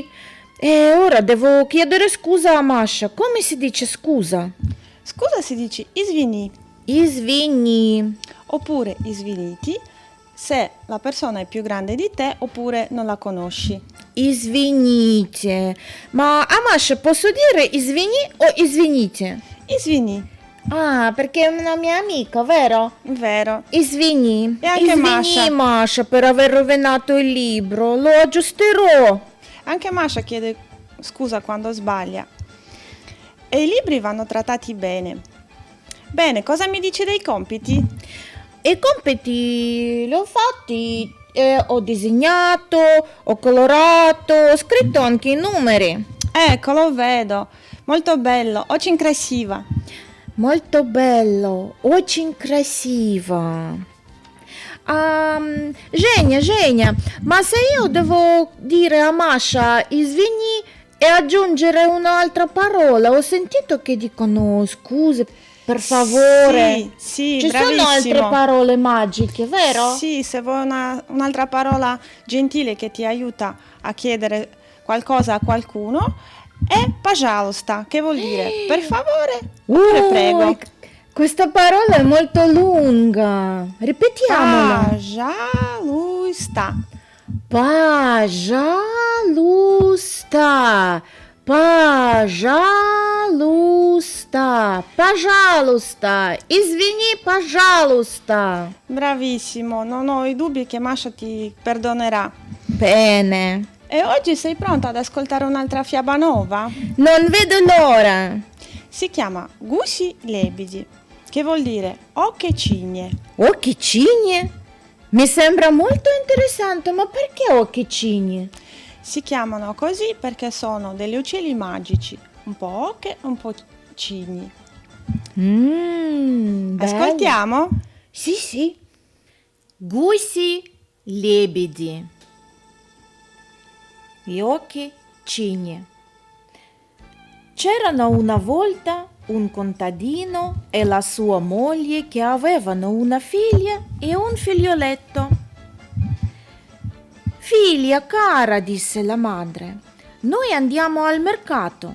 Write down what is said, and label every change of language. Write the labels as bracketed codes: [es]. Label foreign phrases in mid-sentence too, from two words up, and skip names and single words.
[it] E ora devo chiedere scusa a Masha. Come si dice scusa? Scusa si dice извини, Извини. oppure извините se la persona è più grande di te oppure non la conosci. Извините. Ma a Masha posso dire извини o извините? Извини, Ah, perché è una mia amica, vero? vero. Извини. E anche Извини, Masha, per aver rovinato il libro. Lo aggiusterò. Anche Masha chiede scusa quando sbaglia. E i libri vanno trattati bene. Bene, cosa mi dici dei compiti? I compiti li ho fatti, ho disegnato, ho colorato, ho scritto anche i numeri. Ecco, lo vedo. Molto bello. [ru] Очень красиво. [it] Molto bello, [ru] очень красиво. [it] Genia, ma se io devo dire a Masha извини e aggiungere un'altra parola, ho sentito che dicono scuse, per favore. Sì, Ci bravissimo. sono altre parole magiche, vero? Sì, se vuoi un'altra parola gentile che ti aiuta a chiedere qualcosa a qualcuno è пожалуйста, che vuol dire per favore oppure prego. Questa parola è molto lunga. Ripetiamola. Пожалуйста. Пожалуйста. Пожалуйста. [ru] Пожалуйста. Извини, пожалуйста. [it] Bravissimo, non ho i dubbi che Masha ti perdonerà. Bene. E oggi sei pronta ad ascoltare un'altra fiaba nuova? Non vedo l'ora. Si chiama Gusi Lebedi, che vuol dire ocche cigne. Occhi cigne? Mi sembra molto interessante, ma perché occhi cigne? Si chiamano così perché sono degli uccelli magici, un po' ocche e un po' cigni. Bello. Ascoltiamo? Sì. Гуси, лебеди. Gli occhi cigne. C'erano una volta un contadino e la sua moglie che avevano una figlia e un figlioletto. Figlia cara, disse la madre, noi andiamo al mercato.